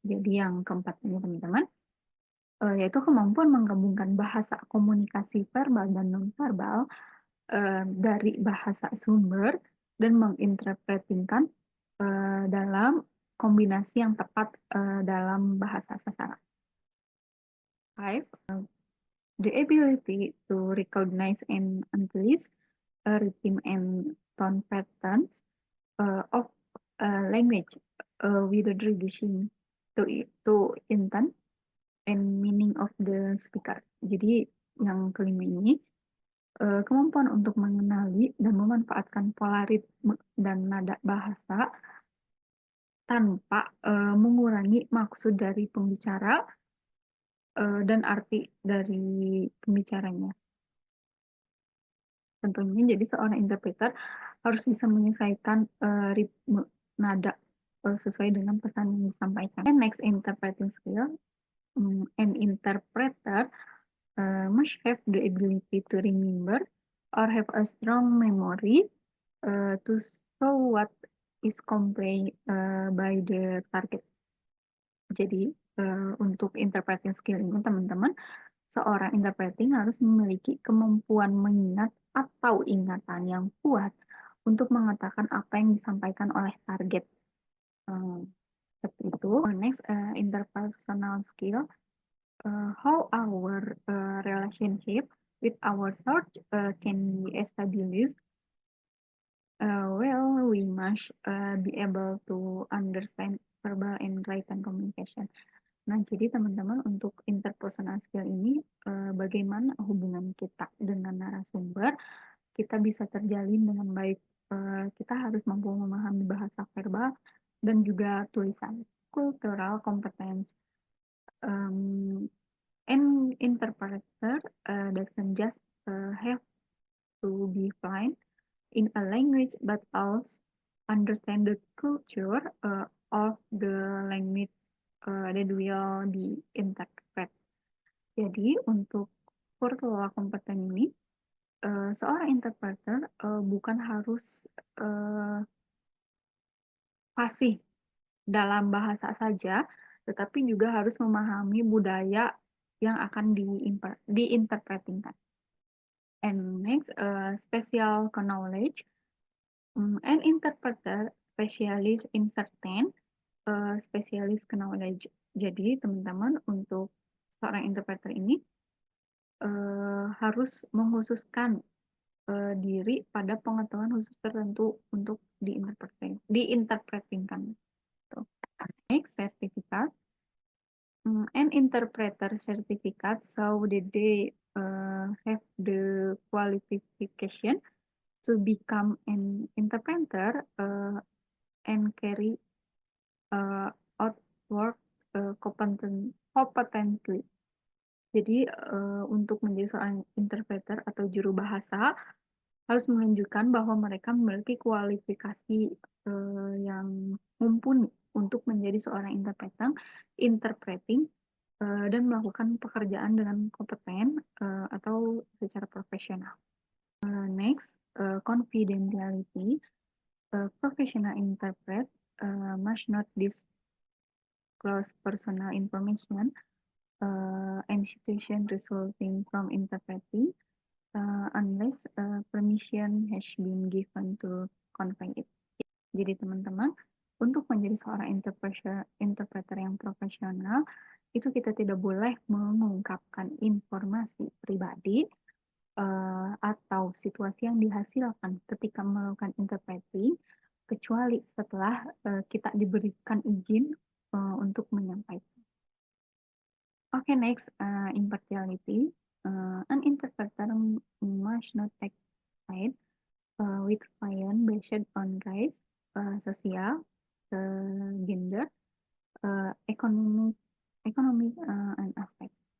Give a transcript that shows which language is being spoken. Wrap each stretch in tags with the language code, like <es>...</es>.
<id>Jadi yang keempat ini teman-teman, yaitu kemampuan menggabungkan bahasa komunikasi verbal dan non-verbal dari bahasa sumber dan menginterpretingkan dalam kombinasi yang tepat dalam bahasa sasaran. 5.</id> <en>The ability to recognize and analyze rhythm and tone patterns of language without reducing to intent and meaning of the speaker.</en> <id>Jadi yang kelima ini, kemampuan untuk mengenali dan memanfaatkan pola ritme dan nada bahasa tanpa mengurangi maksud dari pembicara dan arti dari pembicaranya. Tentunya jadi seorang interpreter harus bisa menyesuaikan ritme nada sesuai dengan pesan yang disampaikan.</id> <en>And next, interpreting skill. An interpreter must have the ability to remember or have a strong memory to show what is conveyed by the target.</en> <id>Jadi, untuk interpreting skill ini, teman-teman, seorang interpreting harus memiliki kemampuan mengingat atau ingatan yang kuat untuk mengatakan apa yang disampaikan oleh target. Seperti itu.</id> <en>Next, interpersonal skill. How our relationship with our source can be established. Well, we must be able to understand verbal and written communication.</en> <id>Nah, jadi teman-teman untuk interpersonal skill ini, bagaimana hubungan kita dengan narasumber, kita bisa terjalin dengan baik. Kita harus mampu memahami bahasa verbal dan juga tulisan.</id> <en>Cultural competence. An interpreter doesn't just have to be fluent in a language, but also understand the culture of the language that will be interpret.</en> <id>Jadi untuk kultural kompeten ini, seorang interpreter bukan harus fasih dalam bahasa saja, tetapi juga harus memahami budaya yang akan diinterpretingkan.</id> <en>And next, special knowledge. An interpreter specialist in certain specialist knowledge.</en> <id>Jadi teman-teman untuk seorang interpreter ini harus mengkhususkan diri pada pengetahuan khusus tertentu untuk diinterpretingkan.</id> <en>Next, sertifikat. An interpreter certificate, so that they have the qualification to become an interpreter and carry out work competently.</en> <id>Jadi untuk menjadi seorang interpreter atau juru bahasa harus menunjukkan bahwa mereka memiliki kualifikasi yang mumpuni untuk menjadi seorang interpreting dan melakukan pekerjaan dengan kompeten atau secara profesional.</id> <en>Next, confidentiality. Professional interpret must not disclose personal information and situation resulting from interpreting unless permission has been given to convey it.</en> <id>Jadi teman-teman, untuk menjadi seorang interpreter yang profesional, itu kita tidak boleh mengungkapkan informasi pribadi atau situasi yang dihasilkan ketika melakukan interpreting, kecuali setelah kita diberikan izin untuk menyampaikan.</id> <en>Okay, next, impartiality. An interpreter must not take side with client based on race, sosial, gender, economic, and aspek.</en>